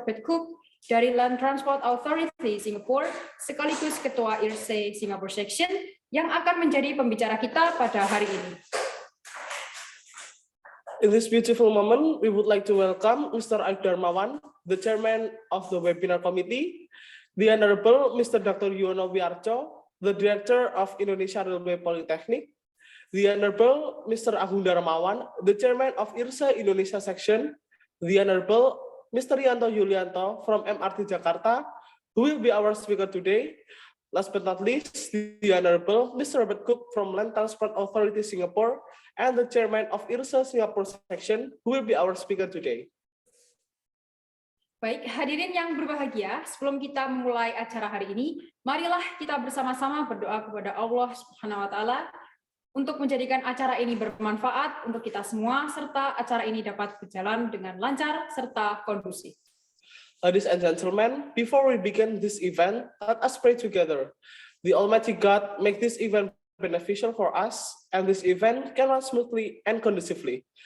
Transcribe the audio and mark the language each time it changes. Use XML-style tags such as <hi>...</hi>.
<id>Robert Cooke dari Land Transport Authority Singapore, sekaligus Ketua Irse Singapore Section, yang akan menjadi pembicara kita pada hari ini.</id> <en>In this beautiful moment, we would like to welcome Mr. Arif Darmawan, the Chairman of the Webinar Committee, the Honorable Mr. Dr. Yuwono Wiarco, the Director of Indonesia Railway Polytechnic, the Honorable Mr. Agung Darmawan, the Chairman of Irse Indonesia Section, the Honorable Mr. Yulianto from MRT Jakarta, who will be our speaker today. Last but not least, the Honorable Mr. Robert Cooke from Land Transport Authority Singapore and the Chairman of Irse Singapore Section, who will be our speaker today.</en> <id>Baik, hadirin yang berbahagia, sebelum kita memulai acara hari ini, marilah kita bersama-sama berdoa kepada Allah Subhanahu wa Ta'ala untuk menjadikan acara ini bermanfaat untuk kita semua, serta acara ini dapat berjalan dengan lancar serta kondusif.</id> <en>Ladies and gentlemen, before we begin this event, let us pray together. The Almighty God make this event beneficial for us, and this event can run smoothly and conducively.</en>